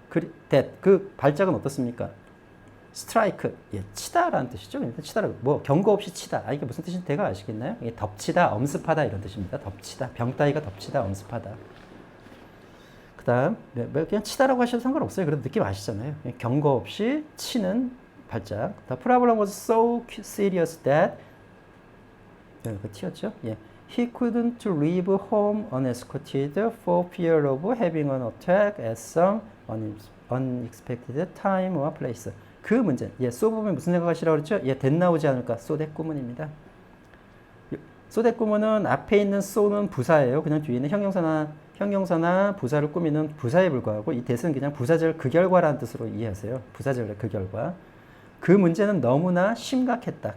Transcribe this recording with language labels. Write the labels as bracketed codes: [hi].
[ko] 그 발작은 어떻습니까? 스트라이크, 예, 치다라는 뜻이죠. 치다라고 경고 없이 치다. 이게 무슨 뜻인지 대가 아시겠나요? 이게 덮치다, 엄습하다 이런 뜻입니다. 덮치다, 병 따위가 덮치다, 엄습하다. 그다음 그냥 치다라고 하셔도 상관없어요. 그래도 느낌 아시잖아요. 경고 없이 치는 발작. [en] The problem was so serious that [ko] 그 T였죠. 예. [en] He couldn't leave home unescorted for fear of having an attack at some unexpected time or place. [ko] 그 문제. 예, 쏘 보면 무슨 생각하시라고 그랬죠? 예, 대 나오지 않을까? 쏘대꾸문입니다. 쏘대꾸문은 앞에 있는 쏘는 부사예요. 그냥 뒤에 있는 형용사나 부사를 꾸미는 부사에 불과하고 이 대는 그냥 부사절 극결과라는 뜻으로 이해하세요. 부사절의 극결과. 그 문제는 너무나 심각했다.